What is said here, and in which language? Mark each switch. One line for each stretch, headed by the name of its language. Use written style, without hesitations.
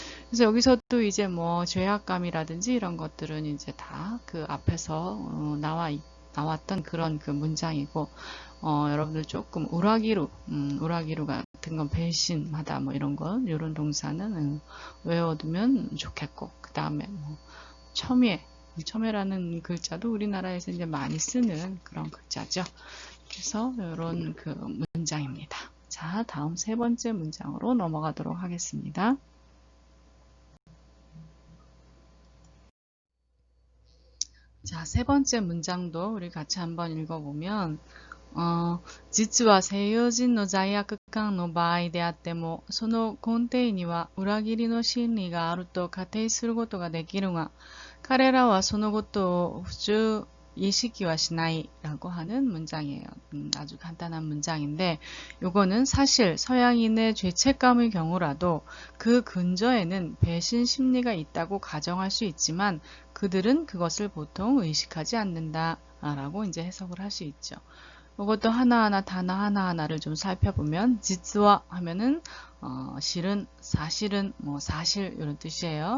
Korean: 그래서 여기서 또 이제 뭐 죄악감이라든지 이런 것들은 이제 다 그 앞에서 나왔던 그런 그 문장이고, 여러분들 조금 우라기루 같은 건 배신하다 뭐 이런 동사는 외워두면 좋겠고, 그 다음에 뭐 첨예라는 글자도 우리나라에서 이제 많이 쓰는 그런 글자죠. 그래서 이런 그 문장입니다. 자, 다음 세 번째 문장으로 넘어가도록 하겠습니다. 자, 세 번째 문장도 우리 같이 한번 읽어보면,
Japanese: 実は西洋人の罪悪感の場合であっても、その根底には裏切りの心理があると仮定することができるが、彼らはそのことを普通意識はしない
Korean: 라고 하는 문장이에요. 아주 간단한 문장인데, 요거는 사실 서양인의 죄책감의 경우라도 그 근저에는 배신 심리가 있다고 가정할 수 있지만, 그들은 그것을 보통 의식하지 않는다 라고 이제 해석을 할 수 있죠. 이것도 하나하나 단어 하나하나를 좀 살펴보면, 지츠와 하면은 실은, 사실은, 뭐 사실 이런 뜻이에요.